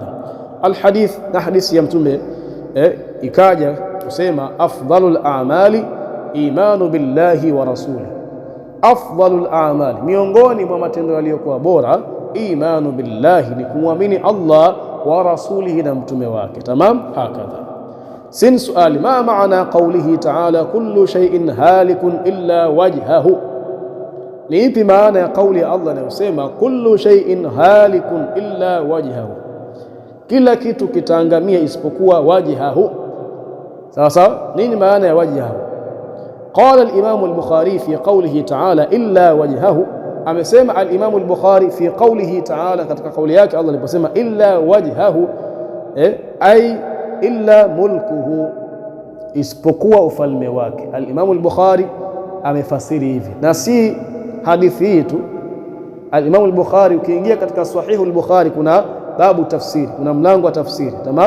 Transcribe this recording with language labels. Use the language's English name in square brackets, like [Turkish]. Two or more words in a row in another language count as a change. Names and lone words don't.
[Swahili] Al-hadith, na hadithi ya Mtume ikaja kusema [Arabic] أفضل الأعمال إيمان بالله ورسول, أفضل الأعمال, [Swahili] miongoni mwa matendo yaliyokuwa bora, [Arabic] إيمان بالله, [Swahili] ni kumwamini Allah, [Arabic] ورسوله, [Swahili] na mtume wake, [Arabic] تمام هكذا. س سؤال ما معنى قوله تعالى كل شيء هالك إلا وجهه, [Swahili] ni ipi maana ya kauli ya Allah inayosema [Arabic] كل شيء هالك إلا وجهه, [Swahili] kila kitu kitaangamia isipokuwa wajhahu? Sasa nini maana ya wajhahu? [Arabic] قال الإمام البخاري في قوله تعالى إلا وجهه, amesema الإمام البخاري في قوله تعالى, [Swahili] katika kauli yake Allah aliposema [Arabic] إلا وجهه أي إلا ملكه, [Swahili] isipokuwa ufalme wake. Al-Imam al-Bukhari amefasiri hivi, na si hadithi hii tu. Al-Imam al-Bukhari, ukiingia katika Sahih al-Bukhari kuna babu tafsiri, kuna mlango wa tafsiri, tamam.